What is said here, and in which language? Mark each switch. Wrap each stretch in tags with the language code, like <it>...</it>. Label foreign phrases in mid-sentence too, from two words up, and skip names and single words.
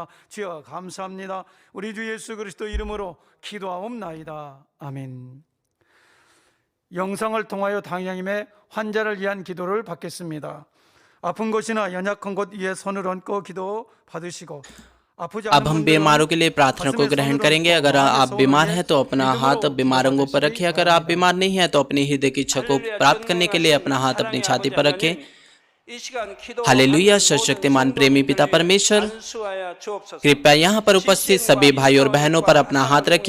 <ko>주여 감사합니다. 우리 주 예수 그리스도 이름으로 기도하옵나이다. 아멘. 영상을 통하여 당양임의 환자를 위한 기도를 받겠습니다. 아픈 곳이나 연약한 곳 위에 손을 얹고 기도 받으시고</ko> <hi>अब हम बीमारों के लिए प्रार्थना को ग्रहण करेंगे। अगर आप बीमार हैं तो अपना हाथ बीमारों के ऊपर रखिए। अगर आप बीमार नहीं हैं तो अपनी हृदय की इच्छा को प्राप्त करने के लिए अपना हाथ अपनी छाती पर रखें। हालेलुया। सर्वशक्तिमान प्रेमी पिता परमेश्वर, कृपया यहाँ पर उपस्थित सभी भाई और बहनों पर अपना हाथ रखिए।</hi>